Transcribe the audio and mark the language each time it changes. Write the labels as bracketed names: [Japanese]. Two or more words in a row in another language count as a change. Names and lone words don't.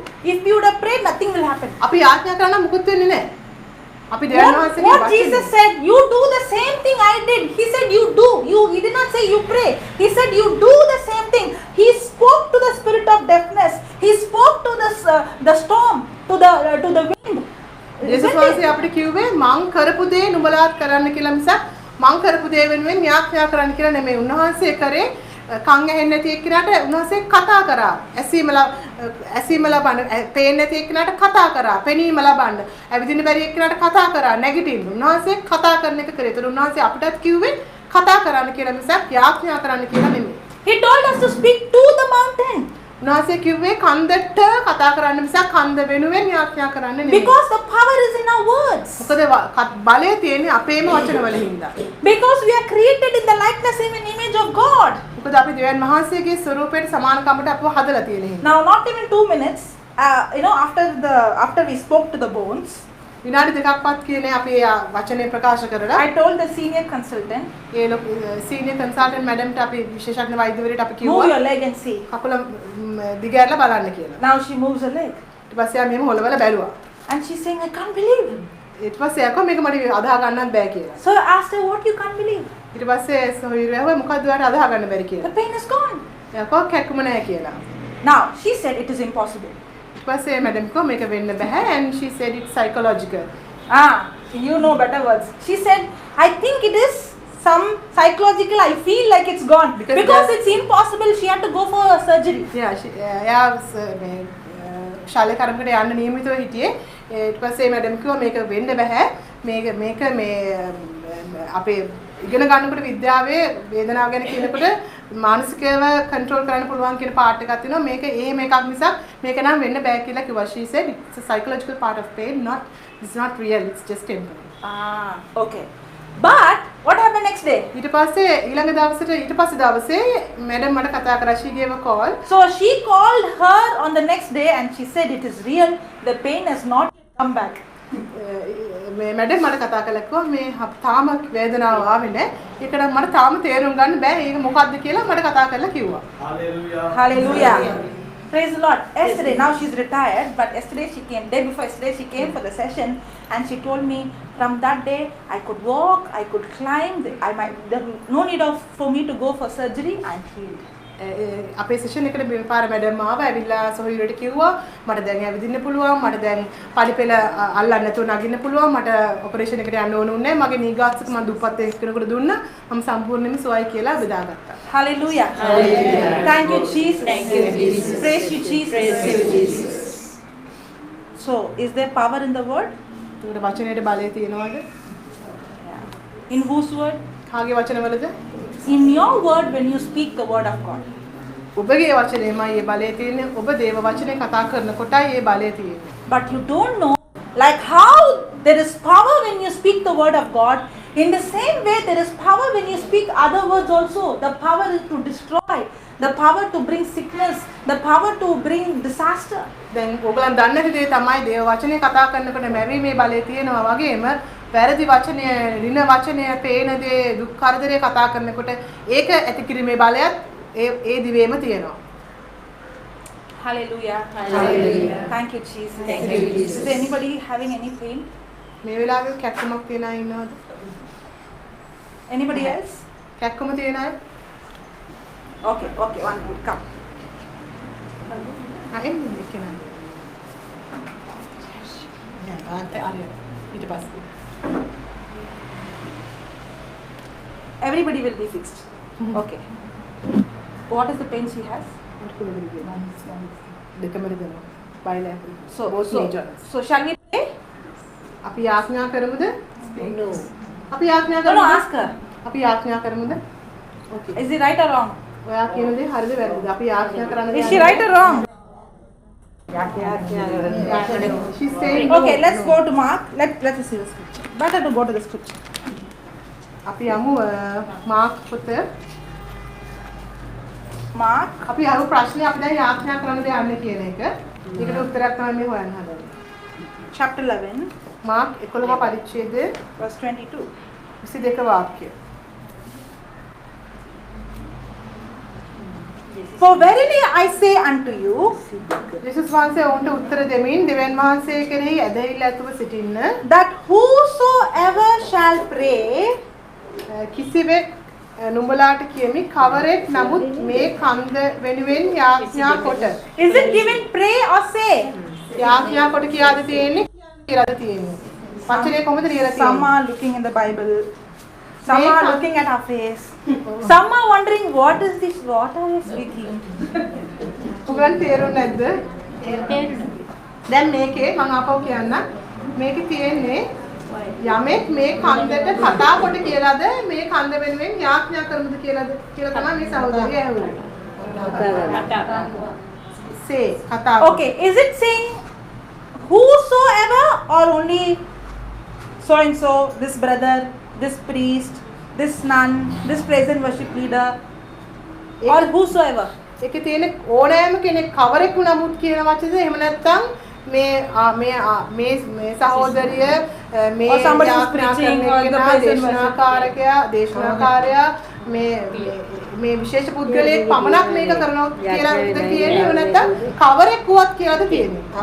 [English] If you would have prayed, nothing will happen. [Sinhala] අපි යාඥා කරන මුකුත් වෙන්නේ නැහැ. අපි දෙවියන්වහන්සේගේ [English] What Jesus said, you do the same thing I did. He said you do. He did not say you pray. He said you do the same thing. He spoke to the spirit of deafness. He spoke to the storm, to the wind. [Sinhala] යේසුස් වහන්සේ අපිට කිව්වේ මං කරපු දේ නුඹලාත් කරන්න කියලා මිසක් මං කරපු දේ වෙනුවෙන් යාඥා කරන්න කියලා නෙමෙයි. උන්වහන්සේ කරේ කන් ඇහෙන්නේ නැති එක්කනට උන්වහන්සේ කතා කරා. ඇසීම ලබන්න, පේන්නේ නැති එක්කනට කතා කරා. පෙනීම ලබන්න. ඇවිදින්න බැරි එක්කනට කතා කරා. නැගිටින්න. උන්වහන්සේ කතා කරන එක කරේ. ඒතර උන්වහන්සේ අපිටත් කිව්වේ කතා කරන්න කියලා මිසක් යාඥා කරන්න කියලා නෙමෙයි. [English] He told us to speak to the mountain. [Sinhala] උන්වහන්සේ කිව්වේ කන්දට කතා කරන්න මිසක් කන්ද වෙනුවෙන් යාඥා කරන්න නෙමෙයි. [English] Because the power is in our words. [Sinhala] මොකද බලය තියෙන්නේ අපේම වචනවල හින්දා. [English] Because we are created in the likeness and image of God. [Sinhala] මොකද අපි දෙවියන් වහන්සේගේ ස්වරූපයට සමානකමට අපව හදලා තියෙන හින්දා. [English] Now, not even 2 minutes. After we spoke to the bones, [Sinhala] විනාඩි දෙකක්වත් කියන්නේ අපි වචනේ ප්‍රකාශ කරලා [English] I told the senior consultant, [Sinhala] ඒ [English] senior consultant [Sinhala] මැඩම්ට අපි විශේෂඥ වෛද්‍යවරයෙක් අපි [English] move [Sinhala] කිව්වා [English] your leg and see. [Sinhala] කකුල දිගහැරලා බලන්න කියලා. [English] Now she moves her leg. [Sinhala] ඊට පස්සේ ආ මෙහෙම හොලවල බැලුවා. [English] And she's saying, I can't believe. [Sinhala] ඊට පස්සේ ආකෝ මේක මට අදාහ ගන්නත් බෑ කියලා. [English] So I asked her, what you can't believe? [Sinhala] ඊට පස්සේ සොහිරව මොකද්ද ඔයාලට අදාහ ගන්න බැරි [English] The [Sinhala] කියලා. [English] pain is gone. [Sinhala] එයාකෝ කැක්කුම නැහැ කියලා. [English] Now, she said it is impossible. [Sinhala] ඊට පස්සේ මැඩම් කෝ මේක වෙන්න බෑ [English] and she said it's psychological. Ah, you know better words. She said, I think it is some psychological, I feel like it's gone. Because it's impossible, she had to go for a surgery. [Sinhala] එයා මේ ශාලේ කර්මකට යන්න නියමිතව හිටියේ. ඊට පස්සේ මැඩම් කිව්වා මේක වෙන්න බෑ. මේක මේ අපේ ඉගෙන ගන්නකොට විද්‍යාවේ වේදනාව ගැන කියනකොට මානසිකව කන්ට්‍රෝල් කරන්න පුළුවන් කියන පාර්ට් එකක් තියෙනවා. මේක එහෙම එකක් නිසා මේක නම් වෙන්න බෑ කියලා කිව්වා. [English] She said it's a psychological part of pain, it's not real, it's just temporary. Ah, okay. But what happened next day? [Sinhala] ඊට පස්සේ ඊළඟ දවසේ මැඩම් මට කතා කරා. [English] She gave a call. So she called her on the next day and she said it is real. The pain has not come back. [Sinhala] මේ මැඩම් මට කතා කළා කිව්වා මේ තාම වේදනාව ආවේ නැහැ. ඒකට මට තාම තේරුම් ගන්න බෑ ඒක මොකද්ද කියලා මට කතා කරලා කිව්වා. [English] Hallelujah. Praise the Lord. Yesterday, now she's retired, but yesterday she came, day before yesterday she came for the session and she told me from that day I could walk, I could climb, there no need for me to go for surgery, I'm healed. [Sinhala] අපේ සෙෂන් එකට පාර මැඩම් ආවා ඇවිල්ලා සොහිරට කිව්වා මට දැන් ඇවිදින්න පුළුවන් මට දැන් පඩිපෙළ අල්ලන්න නැතුව නගින්න පුළුවන් මට ඔපරේෂන් එකට යන්න ඕන උන්නේ මගේ නී ගාස්ට් එක මම දුප්පත් කෙනෙකුට දුන්නා මම සම්පූර්ණයෙන්ම සුවයි කියලා බෙදාගත්තා. [English] Hallelujah. Hallelujah. Thank you Jesus. Thank you, Jesus. Praise you Jesus. Praise you, Jesus. So, is there power in the word? [Sinhala] ඒකට වචනයේ බලය තියෙනවද? [English] In whose word? [Sinhala] කාගේ වචනවලද? [English] In your word when you speak the word of God. [Sinhala] ඔබගේ වචනේමයි මේ බලය තියෙන්නේ. ඔබ දේව වචනේ කතා කරනකොටයි මේ බලය තියෙන්නේ. [English] But you don't know, like how there is power when you speak the word of God. In the same way, there is power when you speak other words also. The power is to destroy, the power to bring sickness, the power to bring disaster. [Sinhala] දැන් ඔයගලන් දන්න දේ තමයි දේව වචනේ කතා කරනකොට මැවීමේ බලය තියෙනවා වගේම වැරදි වචනය, ඍණ වචනය, පේන දේ, දුක් කරදරේ කතා කරනකොට ඒක ඇති කිරීමේ බලයත් ඒ දිවේම තියෙනවා. [English] Hallelujah. Hallelujah. Thank you, Jesus. Thank you, Jesus. Is there anybody having any pain? [Sinhala] මේ වෙලාවේ කැක්කමක් තියන අය ඉන්නවද? [English] Anybody else? [Sinhala] කැක්කම තියන අය? [English] Okay, one minute, come. [Sinhala] එන්නේ කෙනා. ඊට පස්සේ [English] Everybody will be fixed. Okay. What is the pain she has? [Sinhala] දෙකම දෙනවා. බයිලැටරල්. [English] So shall we pray? [Sinhala] අපි යාඥා කරමුද? [English] No. [Sinhala] අපි යාඥා [English] No, [Sinhala] කරමුද? [English] ask her. [Sinhala] අපි යාඥා කරමුද? [English] Okay. Is it right or wrong? [Sinhala] ඔයා කියන දේ හරිද වැරදිද? අපි යාඥා කරන්න [English] Is she right or wrong? She's saying Okay, let's go to Mark. Let's see the scripture. Better to go to the scripture. [Sinhala] අපි යමු මාක් පොත. [English] Mark [Sinhala] අපි අර ප්‍රශ්නේ අපි දැන් යාඥා කරන්න දෙන්නේ කියන එක. ඒකට උත්තරයක් තමයි මේ හොයන්න හදන්නේ. [English] chapter 11 [Sinhala] මාක් 11 පරිච්ඡේදය [English] verse 22. [Sinhala] 22 වාක්‍යය. [English] For verily I say unto you, [Sinhala] යේසුස් වහන්සේ ඔවුන්ට උත්තර දෙමින් දෙවියන් වහන්සේ කෙරෙහි ඇදහිල්ල ඇතුව සිටින්න [English] that whosoever shall pray, [Sinhala] කිසිවෙක් නුඹලාට කියමි කවරෙක් නමුත් මේ කන්ද වෙනුවෙන් යාඥා කොට. [English] is it given pray or say? [Sinhala] යාඥා කොට කියාද තියෙන්නේ කියලාද තියෙන්නේ. වචනේ කොහොමද ලියලා [English] Some [Sinhala] තියෙන්නේ? [English] are looking in the Bible. Some are looking at our face. Some are wondering what is this? What are they speaking? [Sinhala] ඔයගලන් තේරුම් නැද්ද? දැන් මේකේ මම අපව කියන්න මේකේ තියෙන්නේ යමෙක් මේ කන්දට කතා කොට කියලාද මේ කන්ද වෙනුවෙන් යාඥා කරමුද කියලාද කියලා තමයි මේ සහෝදරිය ඇහුවේ. say කතා. [English] Okay, is it saying whosoever or only so and so, this brother, this priest, this nun, this praise and worship leader, or whosoever? [Sinhala] ඒකේ තියෙන ඕනෑම කෙනෙක් කවරෙක් නමුත් කියන වචනේ එහෙම නැත්නම් මේ සහෝදරිය මේ [English] Or somebody who's [Sinhala] යාඥා [English] preaching, [Sinhala] කරන [English] or the [Sinhala] කෙනා [English] person [Sinhala] දේශනාකාරයා මේ විශේෂ පුද්ගලයෙක් පමණක් මේක කරනවා කියලාද කියන්නේ එහෙම නැත්නම් කවරෙක් වුවත් කියලාද කියන්නේ